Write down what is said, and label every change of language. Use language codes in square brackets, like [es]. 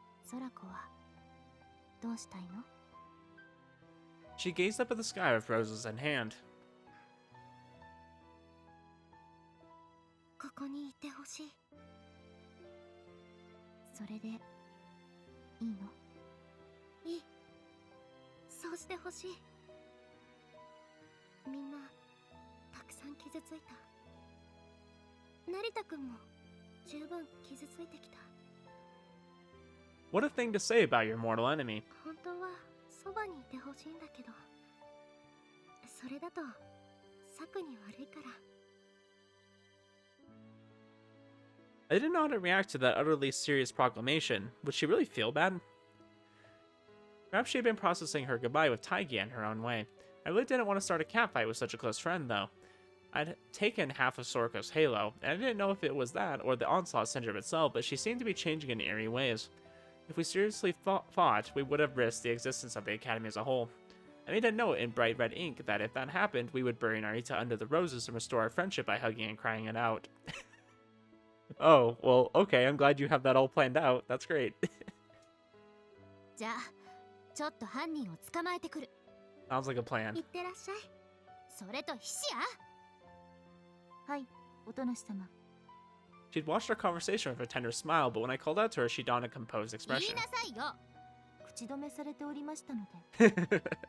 [ja] 空子はどうしたいの？ [en] She gazed up at the sky with roses in hand. [ja] ここにいてほしい。それでいいの？いい。そうしてほしい。みんなたくさん傷ついた。成田くんも十分傷ついてきた。 [en] What a thing to say about your mortal enemy. [ja] 本当はそばにいてほしいんだけど、それだとサクに悪いから。 [en] I didn't know how to react to that utterly serious proclamation. Would she really feel bad? Perhaps she had been processing her goodbye with Taggy in her own way. I really didn't want to start a catfight with such a close friend, though. I'd taken half of Soriko's halo, and I didn't know if it was that or the onslaught syndrome itself, but she seemed to be changing in eerie ways. If we seriously fought, we would have risked the existence of the Academy as a whole. I made a note in bright red ink that if that happened, we would bury Narita under the roses and restore our friendship by hugging and crying it out. Oh, well, okay, I'm glad you have that all planned out. That's great. [ja] じゃあちょっと犯人を捕まえてくる。 [en] Sounds like a plan. [ja] いってらっしゃい。それと菱や。はい、おとなし様。 [en] She'd watched our conversation with a tender smile, but when I called out to her, she donned a composed [ja] 言い [en] expression. [ja] なさいよ。口止めされておりましたので。